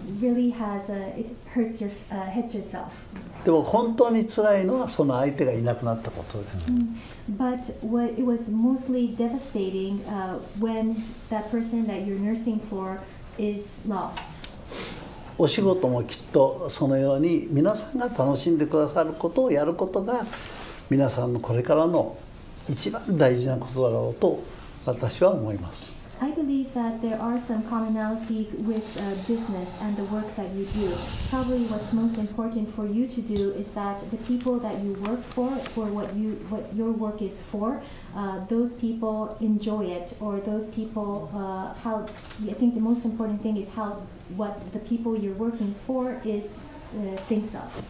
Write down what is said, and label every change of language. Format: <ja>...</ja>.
<en>It really it hurts yourself.</en> <ja>でも本当に辛いのはその相手がいなくなったことです。</ja> <en>But it was mostly devastating when that person that you're nursing for is lost.</en> <ja>お仕事もきっとそのように皆さんが楽しんでくださることをやることが皆さんのこれからの一番大事なことだろうと私は思います。</ja> <en>I believe that there are some commonalities with business and the work that you do. Probably what's most important for you to do is that the people that you work for what your work is for, those people enjoy it, or those people I think the most important thing is what the people you're working for thinks of.</en>